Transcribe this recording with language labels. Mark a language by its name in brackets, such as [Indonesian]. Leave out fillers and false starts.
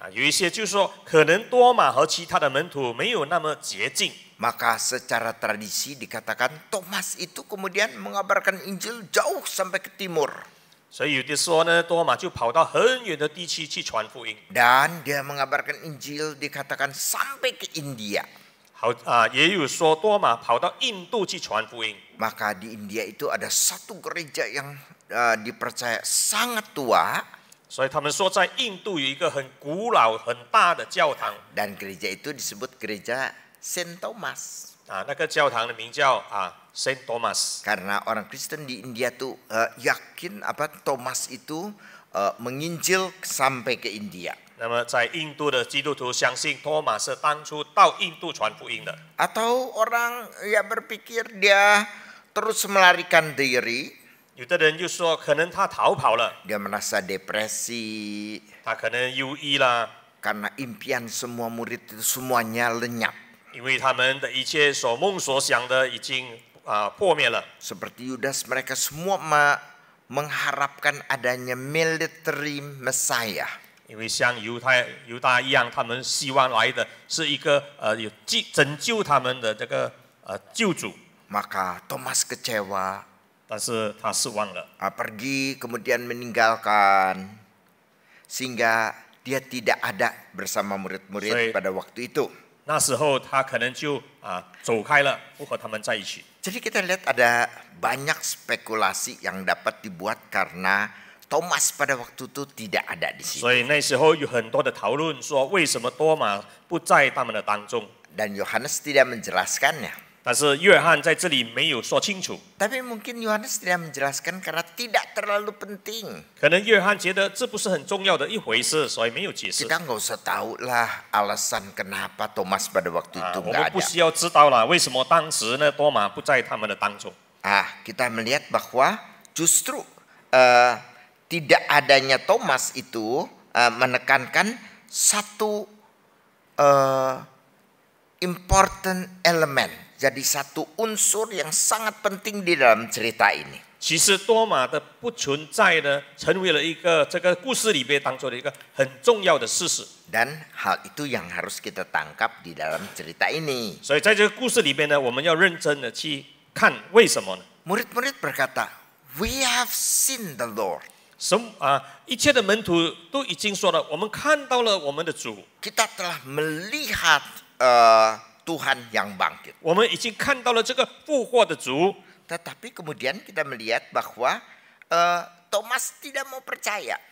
[Chinese] 有一些就是说，可能多马和其他的门徒没有那么接近， [Indonesian] Maka secara tradisi dikatakan Thomas itu kemudian mengabarkan Injil jauh sampai ke timur. [Chinese] 所以有的说呢，多马就跑到很远的地区去传福音。 [Indonesian] Dan dia mengabarkan Injil dikatakan sampai ke India. [Chinese] 也有说多马跑到印度去传福音。 [Indonesian] Maka di India itu ada satu gereja yang dipercaya sangat tua. [Chinese] 所以他们说，在印度有一个很古老、很大的教堂， [Indonesian] Dan gereja itu disebut gereja Saint Thomas. [Chinese] 那个教堂的名叫Saint Thomas。 [Indonesian] Karena orang Kristen di India tuh yakin Thomas itu menginjil sampai ke India. [Chinese] 那么在印度的基督徒相信多马是当初到印度传福音的。 [Indonesian] Atau orang berpikir dia terus melarikan diri. [Chinese] 有的人就说，可能他逃跑了， [Indonesian] Dia merasa depresi [Chinese] 他可能忧郁啦， [Indonesian] karena impian semua murid itu semuanya lenyap. [Chinese] 因为他们的一切所梦所想的已经破灭了。 [Indonesian] Seperti Yudas, mereka semua mengharapkan adanya [English] military Messiah. [Chinese] 因为像犹大一样，他们希望来的是一个有拯救他们的这个救主， [Indonesian] Maka Thomas kecewa, [Chinese] 但是他失望了， [Indonesian] pergi kemudian meninggalkan, sehingga dia tidak ada bersama murid-murid pada waktu itu. [Chinese] 那时候他可能就走开了，不和他们在一起。 [Indonesian] Jadi kita lihat ada banyak spekulasi yang dapat dibuat karena Thomas pada waktu itu tidak ada di situ. [Chinese] 所以那时候有很多的讨论说，为什么多马不在他们的当中？ [Indonesian] Dan Yohanes tidak menjelaskannya. [Chinese] 但是约翰在这里没有说清楚， [Indonesian] Tapi mungkin Yohanes tidak menjelaskan karena tidak terlalu penting. [Chinese] 可能约翰觉得这不是很重要的一回事，所以没有解释。 [Indonesian] Kita nggak usah tahu lah alasan kenapa Thomas pada waktu itu [Chinese] 我 [Indonesian] nggak [Chinese] 们不 [Indonesian] ada. [Chinese] 需要知道了，为什么当时呢多马不在他们的当中？ [Indonesian] Kita melihat bahwa justru tidak adanya Thomas itu menekankan satu [English] important element. [Indonesian] Jadi satu unsur yang sangat penting di dalam cerita ini. [Chinese] 其实多马的不存在呢，成为了一个这个故事里面当中的一个很重要的事实。 [Indonesian] Dan hal itu yang harus kita tangkap di dalam cerita ini. [Chinese] 所以在这个故事里面呢，我们要认真的去看为什么呢？ [Indonesian] Murid-murid berkata, [English] "We have seen the Lord." [Chinese] 一切的门徒都已经说了，我们看到了我们的主， [Indonesian] Kita telah melihat Tuhan yang bangkit. [Chinese] 我们已经看到了这个复活的主。 [Indonesian] Tetapi kemudian kita melihat bahwa Thomas tidak mau percaya.